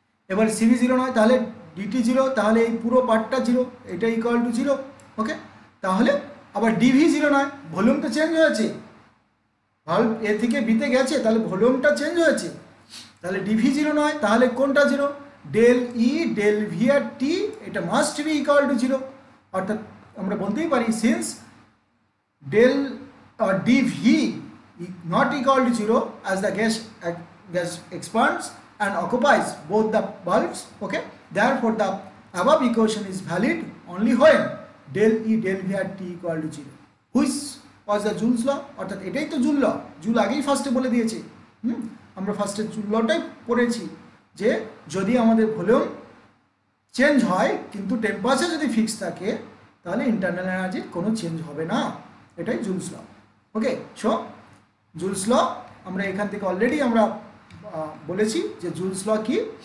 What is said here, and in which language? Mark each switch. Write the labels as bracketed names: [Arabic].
[Bangla] এবার সিভি 0 নয় তাহলে ডিটি 0, তাহলে এই পুরো পার্টটা 0, এটা ইকুয়াল টু 0। ওকে, তাহলে আবার ডিভি 0 নয়, ভলিউম তো চেঞ্জ হয়েছে, ভালভ এ থেকে বিতে গেছে, তাহলে ভলিউমটা চেঞ্জ হয়েছে, তাহলে ডিভি 0 নয়, তাহলে কোনটা 0, ডেল ই ডেল ভি আর টি এটা মাস্ট বি ইকুয়াল টু 0। অর্থাৎ আমরা বলতেই পারি [English] Since del DV not equal to 0 as the gas expands and occupies both the bulbs, okay, therefore the above equation is valid only when del E del V at T equal to 0, which was the Joule's law। [Bangla] অর্থাৎ এটাই তো joule ল, joule আগেই ফার্স্টে বলে দিয়েছে। আমরা ফার্স্টে joule লটাই পড়েছি যে যদি আমাদের ভলিউম চেঞ্জ হয় কিন্তু টেম্পারেচার যদি ফিক্স থাকে তাহলে ইন্টারনাল এনার্জির কোনো চেঞ্জ হবে না, এটাই জুলস ল। ওকে, সো জুলস ল আমরা এখান থেকে অলরেডি আমরা বলেছি যে জুলস ল কি।